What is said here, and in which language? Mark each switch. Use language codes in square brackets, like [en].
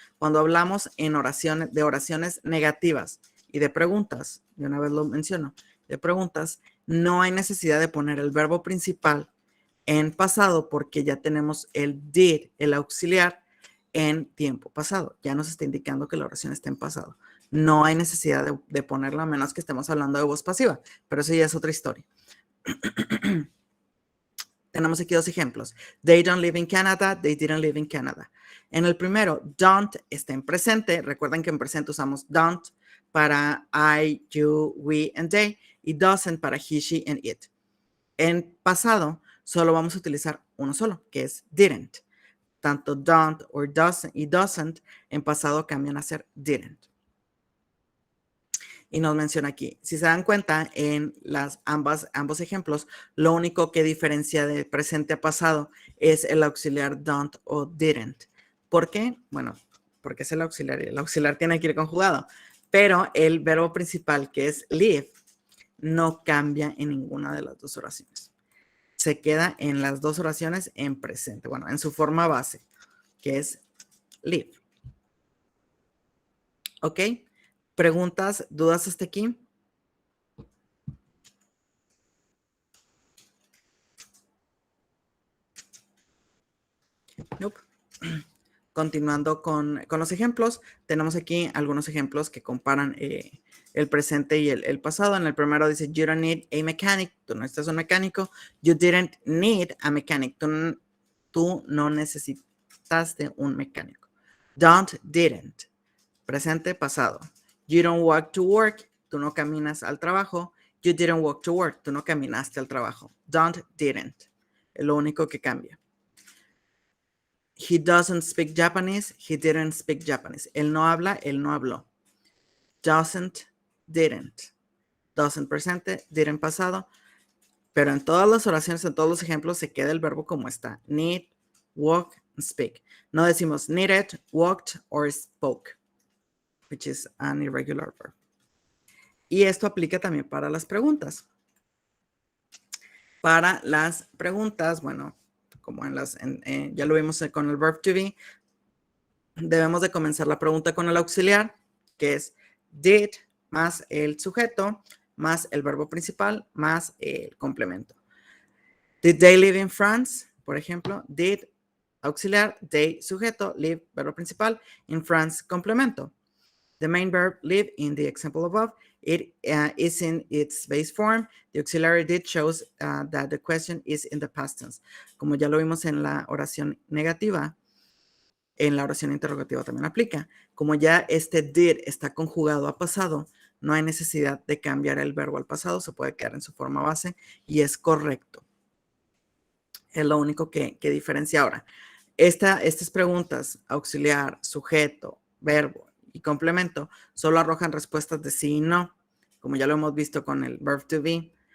[es] Cuando hablamos de oraciones negativas y de preguntas, de una vez lo menciono, de preguntas, no hay necesidad de poner el verbo principal en pasado porque ya tenemos el did, el auxiliar, en tiempo pasado. Ya nos está indicando que la oración está en pasado. No hay necesidad de ponerla a menos que estemos hablando de voz pasiva, pero eso ya es otra historia. Tenemos aquí dos ejemplos. [en] They don't live in Canada, they didn't live in Canada. [es] En el primero, don't está en presente. Recuerden que en presente usamos don't para I, you, we, and they, y doesn't para he, she, and it. En pasado, solo vamos a utilizar uno solo, que es didn't. Tanto don't or doesn't y doesn't en pasado cambian a ser didn't. Y nos menciona aquí, si se dan cuenta, en ambos ejemplos, lo único que diferencia de presente a pasado es el auxiliar don't o didn't. ¿Por qué? Bueno, porque es el auxiliar tiene que ir conjugado, pero el verbo principal, que es live, no cambia en ninguna de las dos oraciones. Se queda en las dos oraciones en presente, bueno, en su forma base, que es live. ¿Ok? ¿Preguntas, dudas hasta aquí? Nope. Continuando con los ejemplos, tenemos aquí algunos ejemplos que comparan el presente y el pasado. En el primero dice, [en] you don't need a mechanic. [es] Tú no estás un mecánico. [en] You didn't need a mechanic. [es] Tú no necesitas de un mecánico. Don't, didn't. Presente, pasado. [en] You don't walk to work. [es] Tú no caminas al trabajo. [en] You didn't walk to work. [es] Tú no caminaste al trabajo. Don't, didn't. Es lo único que cambia. [en] He doesn't speak Japanese. He didn't speak Japanese. [es] Él no habla, él no habló. Doesn't, didn't. Doesn't presente, didn't pasado. Pero en todas las oraciones, en todos los ejemplos, se queda el verbo como está. [en] Need, walk, and speak. [es] No decimos [en] needed, walked, or spoke, which is an irregular verb. [es] Y esto aplica también para las preguntas. Para las preguntas, bueno, como ya lo vimos con el verb to be, debemos de comenzar la pregunta con el auxiliar, que es did más el sujeto, más el verbo principal, más el complemento. [en] Did they live in France? [es] Por ejemplo, did auxiliar, they sujeto, live verbo principal, in France complemento. [en] The main verb live in the example above, it is in its base form. The auxiliary did shows that the question is in the past tense. [es] Como ya lo vimos en la oración negativa, en la oración interrogativa también aplica. Como ya este did está conjugado a pasado, no hay necesidad de cambiar el verbo al pasado, se puede quedar en su forma base y es correcto. Es lo único que diferencia ahora. Estas preguntas, auxiliar, sujeto, verbo y complemento, solo arrojan respuestas de sí y no, como ya lo hemos visto con el verb to be.